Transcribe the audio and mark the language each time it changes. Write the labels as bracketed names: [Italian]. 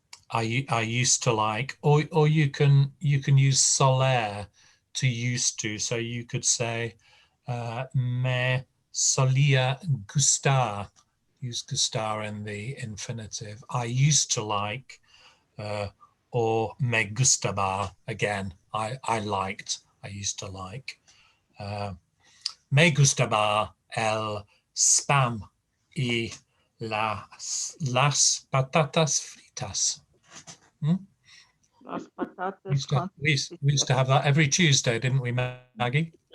[English] I used to like, or you can use soler to used to. So you could say [Spanish] me solía gustar. [English] Use gustar in the infinitive. I used to like, or [Spanish] me gustaba [English] again. I liked. I used to like. [Spanish] Me gustaba el spam y las patatas fritas. Las patatas [English] We used to have that every Tuesday, didn't we, Maggie?